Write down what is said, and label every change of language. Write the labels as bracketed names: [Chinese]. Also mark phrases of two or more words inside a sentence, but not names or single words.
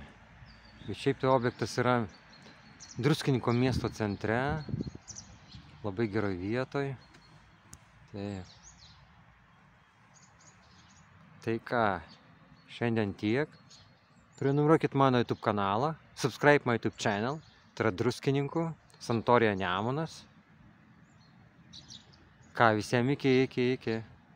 [Lithuanian] Bet šiaip tai objektas yra Druskininko miesto centre, labai geroj vietoj. Tai ką, šiandien tiek. Prenumeruokit mano YouTube kanalą, [English] subscribe my YouTube channel, [Lithuanian] tai yra Druskininkų, sanatorija Nemunas. Ką, visiems iki.